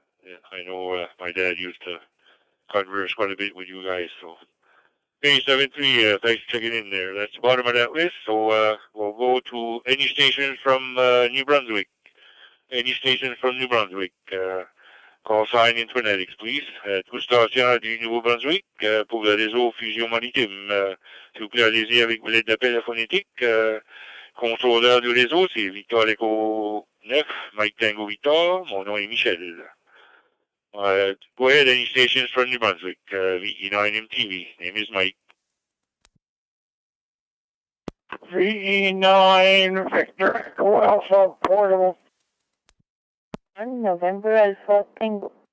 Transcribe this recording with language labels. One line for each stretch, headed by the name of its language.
English: Yeah, I know my dad used to converse quite a bit with you guys, so. Okay, 73, thanks for checking in there. That's the bottom of that list, so we'll go to any stations from New Brunswick. Any station from New Brunswick. Call sign in phonetics, please.
French: Toute station du Nouveau-Brunswick pour le réseau Fusion Maritime. S'il vous plaît, allez-y avec vos lettres d'appel phonétique. Contrôleur du réseau, c'est Victor Echo 9, Mike Tango Victor. Mon nom est Michel.
English: Go ahead, any stations from New Brunswick. VE9MTV. Name is Mike. VE9 Victor Echo Alpha Portable. November Alpha Tango.